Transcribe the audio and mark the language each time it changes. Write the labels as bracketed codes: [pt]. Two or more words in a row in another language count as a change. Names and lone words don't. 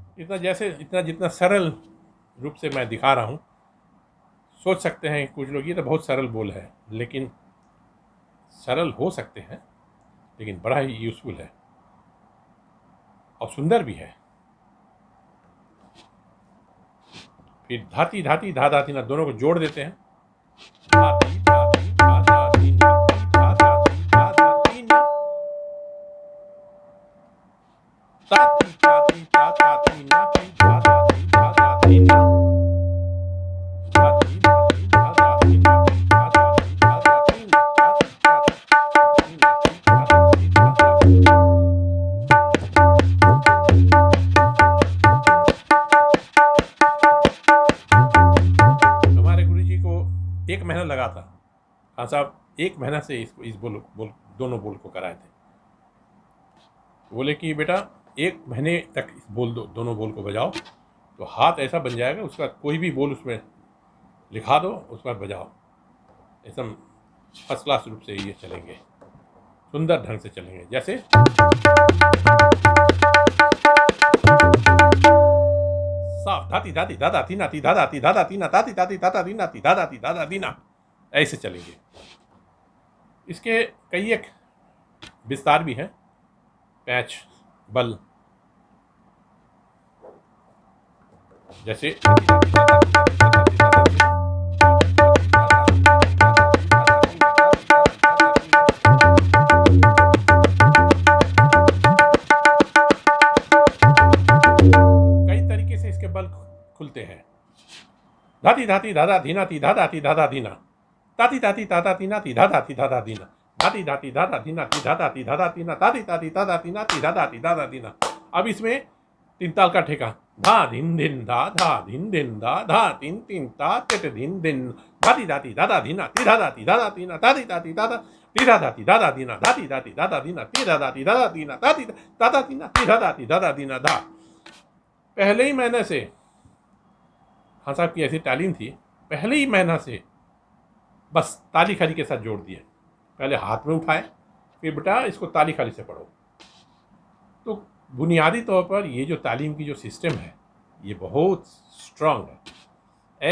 [hi] इतना जितना सरल रूप से मैं दिखा रहा हूँ, सोच सकते हैं कुछ लोग ये तो बहुत सरल बोल है, लेकिन सरल हो सकते हैं लेकिन बड़ा ही यूज़फुल है और सुंदर भी है। फिर धाती धाती धा धाती ना दोनों को जोड़ देते हैं। धाती धाती धा धाती ना धा धाती धा धाती ना, ताती ताती ता ताती ना धा धाती धा धाती ना, धाती धाती धा धाती ना धा धाती धा धाती ना, ताती ताती ना धा धाती धा धाती ना। हमारे गुरुजी को 1 महीना लगा था। हाँ साहब 1 महीना से इस बोल दोनों बोल को कराए थे। बोले कि बेटा 1 महीने तक इस दोनों बोल को बजाओ तो हाथ ऐसा बन जाएगा, उसका कोई भी बोल उसमें लिखा दो, उसके बाद बजाओ, ऐसा [en] first class [hi] रूप से ये चलेंगे, सुंदर ढंग से चलेंगे। जैसे साफ धाती धाती दादा तीना ती दादा ती दादा तीना ताती ताती दादा तीना ती दादा ती दादा दीना, ऐसे चलेंगे। इसके कई एक विस्तार भी हैं, पैच बल, जैसे खुलते हैं। धाती धाती दादा धीना ती दादा ती दादा दीना, ताती ताती दादा तीना ती दादा ती दादा दीना, धाती धाती दादा धीना ती दादा ती दादा तीना, ताती ताती दादा तीना ती दादा ती दादा दीना। अब इसमें 3 ताल का ठेका, धा धिन धिन धा धा धिन धिन धा धा तीन तीन ता तित धिन धिन, धाती धाती दादा धीना ती दादा ती दादा तीना, ताती ताती दादा ती दादा ती दादा दीना, धाती धाती दादा दीना ती दादा ती दादा दीना, ताती दादा तीना ती दादा ती दादा दीना धा। पहले ही महीने से हाँ साहब की ऐसी तालीम थी, पहले ही महीना से बस ताली खाली के साथ जोड़ दिए। पहले हाथ में उठाए, फिर बेटा इसको ताली खाली से पढ़ो। तो बुनियादी तौर पर ये जो तालीम की जो सिस्टम है ये बहुत स्ट्रांग है।